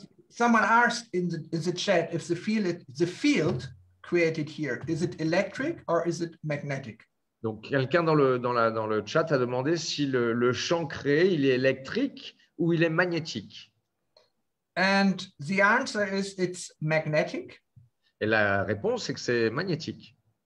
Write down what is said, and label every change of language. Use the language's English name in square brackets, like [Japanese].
[English] Someone asked in the chat if the field created here, is it electric or is it magnetic? [French] Donc, quelqu'un dans le chat a demandé si le champ créé, il est électrique ou il est magnétique. [English] And the answer is it's magnetic. [French] Et la réponse, c'est que c'est magnétique.